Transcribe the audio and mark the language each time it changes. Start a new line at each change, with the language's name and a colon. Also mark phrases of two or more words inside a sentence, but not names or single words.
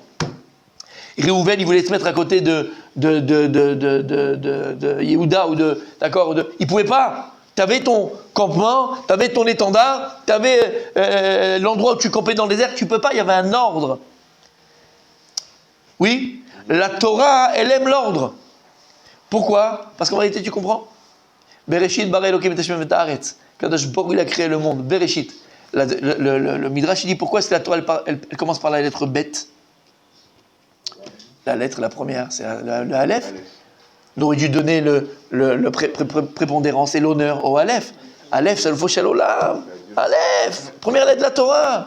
French: Réhouven, il voulait se mettre à côté de Yehuda ou il pouvait pas. Tu avais ton campement, tu avais ton étendard, tu avais l'endroit où tu campais dans le désert, tu peux pas, il y avait un ordre. Oui, la Torah, elle aime l'ordre. Pourquoi? Parce qu'en réalité, tu comprends?
Hebrew: בראשית ברא אלקים את השם את הארץ.
French: Kadosh Baruch Hu, il a créé le monde. Bereshit. Le Midrash, il dit pourquoi est-ce que la Torah, elle commence par la lettre bête? La lettre, la première, c'est le Aleph. On aurait dû donner le prépondérance et l'honneur au Aleph. Aleph, c'est le
Hebrew: פושל עולם.
French: Aleph, première lettre de la Torah.